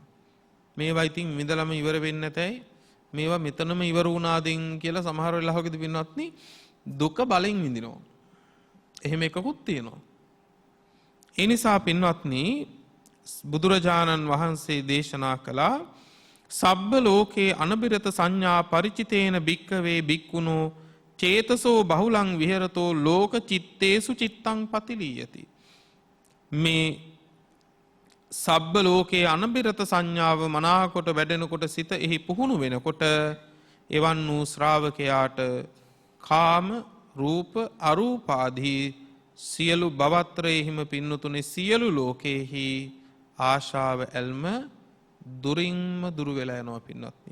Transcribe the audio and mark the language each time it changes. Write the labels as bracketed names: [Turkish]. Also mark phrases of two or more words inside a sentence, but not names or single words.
[Sinhala] මේවා ඉතින් විඳලම ඉවර වෙන්නේ නැතයි, මේවා මෙතනම ඉවර වුණාදින් කියලා සමහර වෙලාවකදී පින්වත්නි දුක බලෙන් විඳිනවා. එහෙම එකකුත් තියෙනවා. ඒ නිසා පින්වත්නි, බුදුරජාණන් වහන්සේ දේශනා කළා [Pali] සබ්බ ලෝකේ අනබිරත සංඥා පරිචිතේන භික්ඛවේ භික්ඛුනෝ චේතසෝ බහුලං විහෙරතෝ ලෝක චිත්තේසු චිත්තං පතිලීයති. [Sinhala] මේ [Pali] සබ්බ ලෝකේ අනබිරත [Sinhala] සංඥාව මනාකොට වැඩෙනකොට සිත එහි පුහුණු වෙනකොට එවන් වූ ශ්‍රාවකයාට කාම රූප අරූපාදී සියලු භවත්‍රයෙහිම පින්නතුනේ සියලු ලෝකෙහි ආශාව ඇල්ම දුරින්ම දුරු වෙලා යනවා පින්වත්නි.